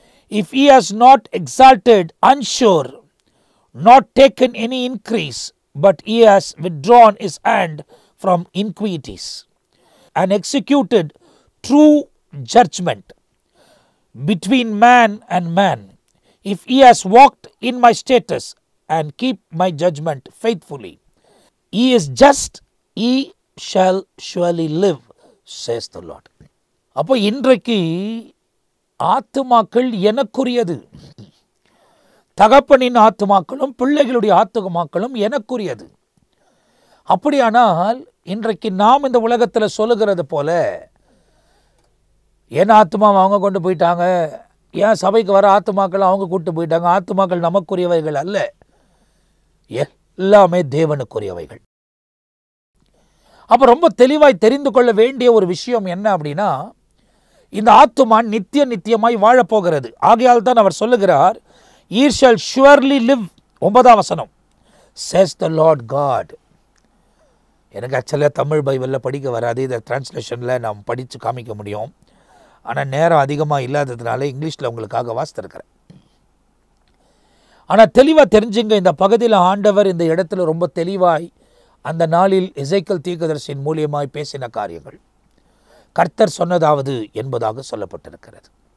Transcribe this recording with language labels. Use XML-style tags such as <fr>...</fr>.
<en>If he has not exalted unsure, not taken any increase, but he has withdrawn his hand from iniquities, and executed true judgment between man and man. If he has walked in my status and keep my judgment faithfully, he is just, he shall surely live, says the Lord.</en> <ta>அப்போ இன்றைக்கு ஆத்துமாக்கள் எனக்குரியது. தகப்பனின் ஆத்துமாக்களும் பிள்ளைகளுடைய ஆத்துமாக்களும் எனக்குரியது. அப்படியானால் இன்றைக்கு நாம் இந்த உலகத்தில் சொல்லுகிறது போல என் ஆத்துமாவை அவங்க கொண்டு போயிட்டாங்க, ஏன் சபைக்கு வர ஆத்துமாக்கள் அவங்க கூட்டு போயிட்டாங்க, ஆத்துமாக்கள் நமக்குரியவைகள் அல்ல, எல்லாமே தேவனுக்குரியவைகள். அப்போ ரொம்ப தெளிவாய் தெரிந்து கொள்ள வேண்டிய ஒரு விஷயம் என்ன அப்படின்னா, இந்த ஆத்துமா நித்தியமாய் வாழப்போகிறது. ஆகையால் தான் அவர் சொல்லுகிறார்,</ta> <en>ye shall surely live.</en> <ta>9ஆம் வசனம்,</ta> <en>says the Lord God.</en> <ta>எனக்கு ஆக்சுவலாக தமிழ் பைபிளில் படிக்க வராது, இதை டிரான்ஸ்லேஷனில் நாம் படித்து காமிக்க முடியும். ஆனால் நேரம் அதிகமாக இல்லாததுனால இங்கிலீஷில் உங்களுக்காக வாசித்திருக்கிறேன். ஆனால் தெளிவாக தெரிஞ்சுங்க, இந்த பகுதியில் ஆண்டவர் இந்த இடத்துல ரொம்ப தெளிவாய் அந்த நாளில் எசேக்கியேல் தீர்க்கதரிசியின் மூலியமாய் பேசின காரியங்கள் கர்த்தர் சொன்னதாவது என்பதாக சொல்லப்பட்டிருக்கிறது.</ta>